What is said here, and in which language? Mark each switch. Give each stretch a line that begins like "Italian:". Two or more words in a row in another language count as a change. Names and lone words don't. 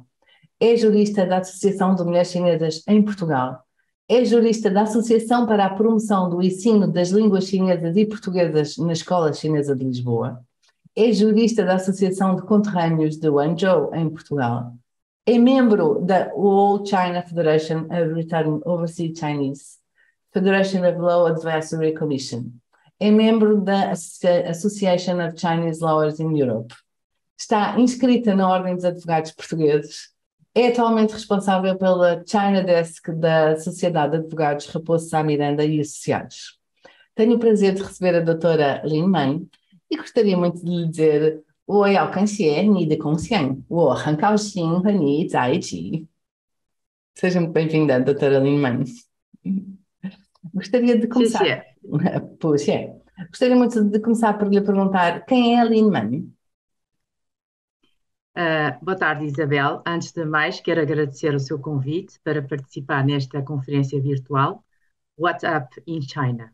Portuguese: É jurista da Associação de Mulheres Chinesas em Portugal. É jurista da Associação para a Promoção do Ensino das Línguas Chinesas e Portuguesas na Escola Chinesa de Lisboa. É jurista da Associação de Conterrâneos de Guangzhou, em Portugal. É membro da All China Federation of Retired Overseas Chinese, Federation of Law Advisory Commission. É membro da Association of Chinese Lawyers in Europe. Está inscrita na Ordem dos Advogados Portugueses. É atualmente responsável pela China Desk da Sociedade de Advogados Raposo Sá Miranda e Associados. Tenho o prazer de receber a doutora Lin Meng e gostaria muito de lhe dizer
Chinese: 我要感谢你的贡献，我很高兴和你在一起.
Portuguese: Seja muito bem-vinda, doutora Lin Meng. Gostaria de
Chinese: 谢
Portuguese: começar,
Chinese: 谢。
Portuguese: Puxa, gostaria muito de começar por lhe perguntar quem é a Lin Meng? Boa tarde, Isabel. Antes de mais, quero agradecer o seu convite para participar nesta conferência virtual WhatsApp in China.